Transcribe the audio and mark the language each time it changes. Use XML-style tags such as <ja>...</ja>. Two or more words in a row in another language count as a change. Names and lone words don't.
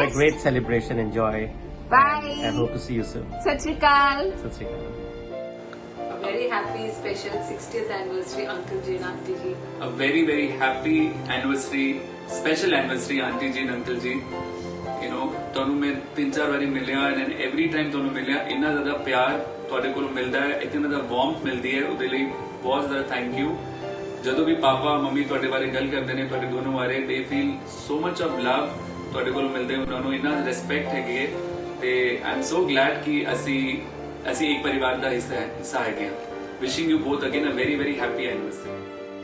<en>Have a great celebration. Enjoy. Bye. I hope to see you soon.</en> <pa>Sat Shri Akal. Sat Shri Akal.</pa> <en>A very happy special 60th anniversary, Uncle Ji and Auntie Ji. A very, very happy anniversary, special anniversary, Auntie Ji and Uncle Ji. You know,</en> <pa>ਤੁਹਾਨੂੰ ਮੈਂ 3-4 ਵਾਰੀ ਮਿਲਿਆ,</pa> <en>and every time</en> <pa>ਤੁਹਾਨੂੰ ਮਿਲਿਆ, ਇੰਨਾ ਜ਼ਿਆਦਾ ਪਿਆਰ ਤੁਹਾਡੇ ਕੋਲੋਂ ਮਿਲਦਾ ਹੈ, ਇਤਨੀ ਜ਼ਿਆਦਾ ਵਾਰਮਥ ਮਿਲਦੀ ਹੈ, ਉਹਦੇ ਲਈ ਬਹੁਤ ਜ਼ਿਆਦਾ</pa> <en>thank you.</en> <pa>ਜਦੋਂ ਵੀ ਪਾਪਾ ਮੰਮੀ ਤੁਹਾਡੇ ਬਾਰੇ ਗੱਲ ਕਰਦੇ ਨੇ, ਤੁਹਾਡੇ ਦੋਨੋਂ ਬਾਰੇ,</pa> <en>they feel so much of love</en> <pa>ਤੁਹਾਡੇ ਕੋਲੋਂ ਮਿਲਦੇ, ਉਹਨਾਂ ਨੂੰ ਇੰਨਾ ਰਿਸਪੈਕਟ ਹੈਗੀ ਹੈ, ਤੇ</pa> <en>I am so glad</en> <pa>ਕਿ ਅਸੀਂ ਇੱਕ ਪਰਿਵਾਰ ਦਾ ਹਿੱਸਾ ਹੈਗੇ ਹਾਂ.</pa> <en>Wishing you both again a very, very happy anniversary.</en>